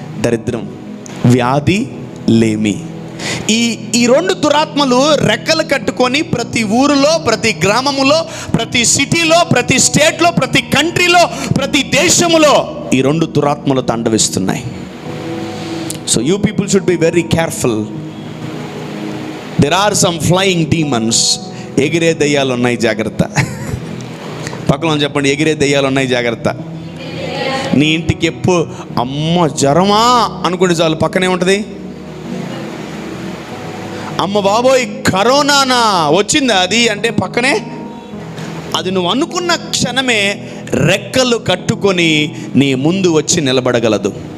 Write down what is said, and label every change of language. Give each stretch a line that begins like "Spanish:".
Telugu: దరిద్రం, వ్యాధి, లేమి. ఈ 2 దురాత్మలు రెక్కలు కట్టుకొని ప్రతి ఊరిలో, ప్రతి గ్రామములో, ప్రతి సిటీలో, ప్రతి స్టేట్లో, ప్రతి కంట్రీలో, ప్రతి దేశములో ఈ 2 దురాత్మలు తాండవిస్తున్నాయి.
English: So you people should be very careful. There are some flying demons.
Telugu: ఎగిరే దయ్యాలు ఉన్నాయి, జాగ్రత్త. పక్కన చెప్పండి, ఎగిరే దయ్యాలు ఉన్నాయి, జాగ్రత్త. నీ ఇంటికి ఎప్పుడు అమ్మ జ్వరమా అనుకుంటే చాలు, పక్కనే ఉంటుంది అమ్మ బాబోయ్ కరోనానా వచ్చిందా అది అంటే పక్కనే అది నువ్వు అనుకున్న క్షణమే రెక్కలు కట్టుకొని నీ ముందు వచ్చి నిలబడగలదు.